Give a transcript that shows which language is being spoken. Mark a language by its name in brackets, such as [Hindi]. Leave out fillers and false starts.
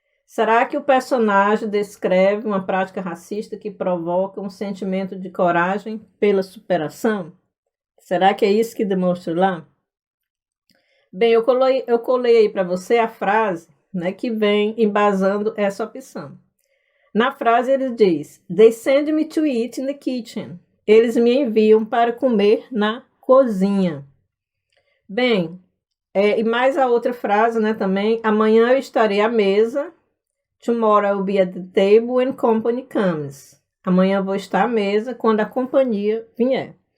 [Portuguese] Será que o personagem descreve uma prática racista que provoca um sentimento de coragem pela superação? Será que é isso que demonstra lá? Bem, eu colei aí para você a frase, né, que vem embasando essa opção. Na frase ele diz: [English] They send me to eat in the kitchen. [Portuguese] Eles me enviam para comer na cozinha. Bem, e mais a outra frase, né, também: amanhã eu estarei à mesa. [English] Tomorrow I will be at the table when company comes. [Portuguese] Amanhã eu vou estar à mesa quando a companhia vier.